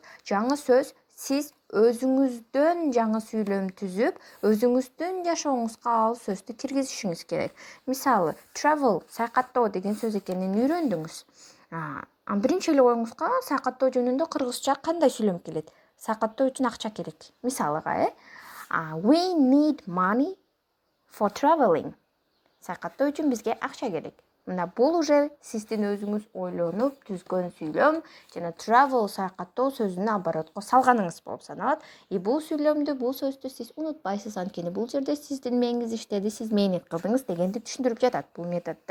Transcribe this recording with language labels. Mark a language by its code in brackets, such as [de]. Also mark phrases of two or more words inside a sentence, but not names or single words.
[ky] Жаңы сөз сиз өзүңүздөн жаңы сүйлөм түзүп, өзүңүздүн жашооңузга ал сөздү киргизишиңиз керек. Мисалы, travel, саякаттоо деген сөз экенин үйрөндүңүз. Биринчи эле оюңузга саякаттоо жөнүндө кыргызча кандай сүйлөм келет? Саякаттоо үчүн акча керек. Мисалыга, [en] we need money for traveling. [ky] Саякаттоо үчүн бизге акча керек. Мына бул уже сиздин өзүңүз ойлонуп түзгөн сүйлөм жана travel саякаттоо сөзүнүн оборотко салганыңыз болуп саналат. Бул сүйлөмдү, бул сөздү сиз унутпайсыз, анткени бул жерде сиздин мээңиз иштеди, сиз мээнет кылдыңыз дегенди түшүндүрүп жатат бул методдо.